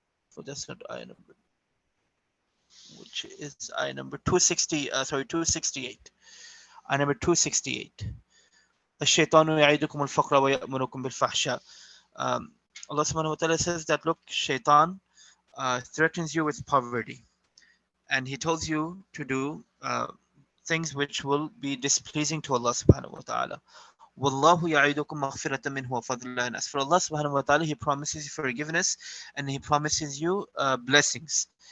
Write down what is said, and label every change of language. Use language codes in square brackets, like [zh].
[en] So that's not ayah number, which is ayah number 268. Ayah number 268. [ar] الشيطان يعيدكم الفقر ويأمركم بالفحشاء. [en] Allah subhanahu wa ta'ala says that, look, shaitan threatens you with poverty, and he tells you to do things which will be displeasing to Allah subhanahu wa ta'ala. [ar] Wallahu ya'idukum maghfiratan minhu wa fadlan. [en] As for Allah subhanahu wa ta'ala, He promises you forgiveness and He promises you blessings.